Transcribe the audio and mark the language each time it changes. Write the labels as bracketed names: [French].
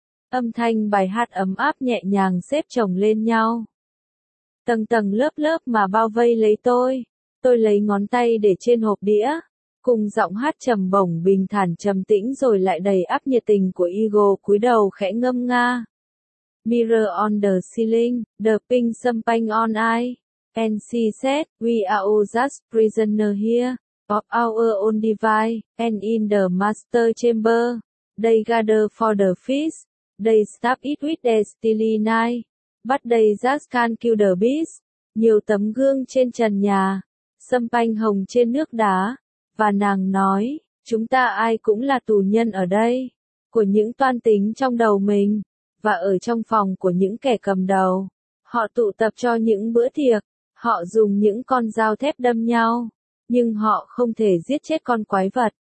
[Vietnamese] Âm thanh bài hát ấm áp nhẹ nhàng xếp chồng lên nhau. Tầng tầng lớp lớp mà bao vây lấy tôi. Tôi lấy ngón tay để trên hộp đĩa. Cùng giọng hát trầm bổng bình thản trầm tĩnh rồi lại đầy áp nhiệt tình của Eagle cúi đầu khẽ ngâm nga. [English] Mirror on the ceiling, the pink champagne on ice. NC said, we are all just prisoner here. Of our own device, and in the master chamber, they gather for the feast, they stab it with their steely knife, but they just can't kill the beast. [Vietnamese] Nhiều tấm gương trên trần nhà, sâm panh hồng trên nước đá, và nàng nói, chúng ta ai cũng là tù nhân ở đây, của những toan tính trong đầu mình, và ở trong phòng của những kẻ cầm đầu. Họ tụ tập cho những bữa tiệc, họ dùng những con dao thép đâm nhau. Nhưng họ không thể giết chết con quái vật,